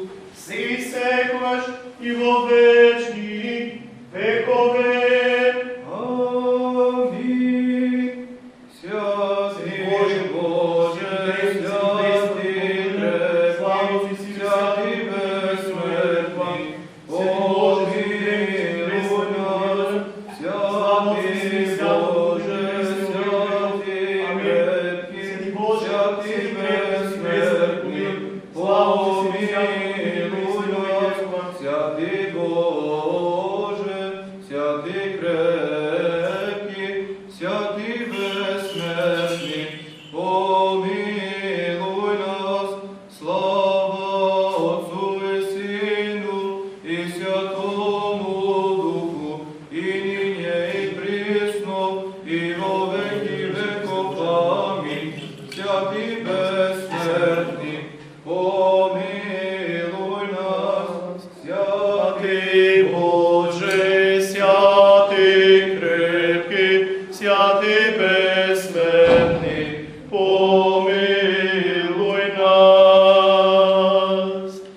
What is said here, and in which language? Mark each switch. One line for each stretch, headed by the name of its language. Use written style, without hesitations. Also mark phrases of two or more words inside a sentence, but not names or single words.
Macedonian: сега и секогаш и во вечни векове. Амин.
Church Slavic: Святи Боже, святи крепки, святи безсмертни, помилуй нас. Святи Боже, святи крепки, святи безсмертни, помилуй нас. Святи Боже, святи крепки, святи безсмертни, помилуй нас. Слава Отцу и Сину и Святому Духу, и нине и присно, и во веки веков. Амин. Святи безсмертни, помилуй нас. Святи Боже, святи крепки, святи безсмертни, помилуй нас.